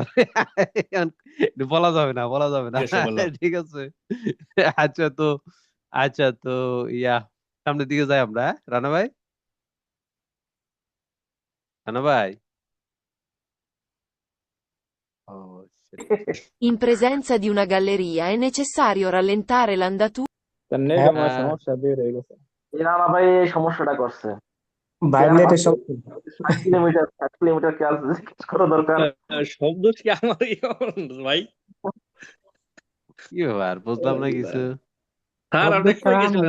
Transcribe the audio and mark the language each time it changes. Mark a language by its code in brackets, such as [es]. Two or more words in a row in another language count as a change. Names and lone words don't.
[bn] বলা যাবে না, বলা যাবে না, জিজ্ঞাসা করলাম। ঠিক আছে? আচ্ছা তো, আচ্ছা তো, ইয়া, সামনের দিকে যাই আমরা, রানা ভাই, রানা ভাই। ও shit. [it] In presenza di una galleria è necessario rallentare l'andatura. [bn] তার নেটে আমার আহ, সমস্যা বের হয়ে গেছে। রানা ভাই এই সমস্যাটা করছে। বাইরের সব 60 কিলোমিটার খেয়াল করা দরকার। শব্দ কি আমার ভাই? কি ব্যাপার, বুঝলাম না কিছু। স্যার আপনি কই গেছিলেন